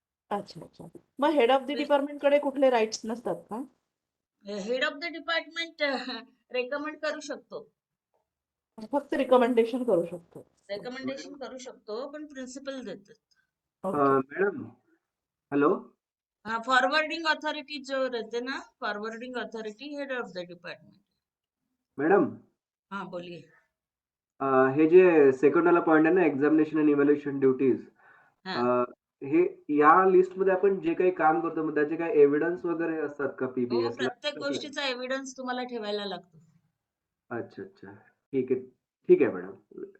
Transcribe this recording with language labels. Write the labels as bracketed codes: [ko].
[mr] अच्छा अच्छा, मग हेड ऑफ द डिपार्टमेंट कडे कुठले राईट्स नसतात का? Head of the department recommend करू शकतो, फक्त रिकमेंडेशन करू शकतो? रेकमेंडेशन करू शकतो पण प्रिन्सिपल देतात. ओके. मॅडम हॅलो, [hi] हाँ, फॉरवर्डिंग अथॉरिटी जो रहते ना, forwarding authority head of the department. [mr] Madam [hi] हाँ बोलिए। [mr] हे जे सेकंड वाला पॉइंट आहे ना, एक्झामिनेशन अँड इव्हॅल्युएशन ड्युटीज, [hi] हाँ, [mr] हे या लिस्ट मध्ये आपण जे काही काम करतो मग त्याचे काही एव्हिडन्स वगैरे असतात का हो, पीबीएस ला? प्रत्येक गोष्टीचा एव्हिडन्स तुम्हाला ठेवायला लागतो. अच्छा अच्छा, ठीक आहे मॅडम.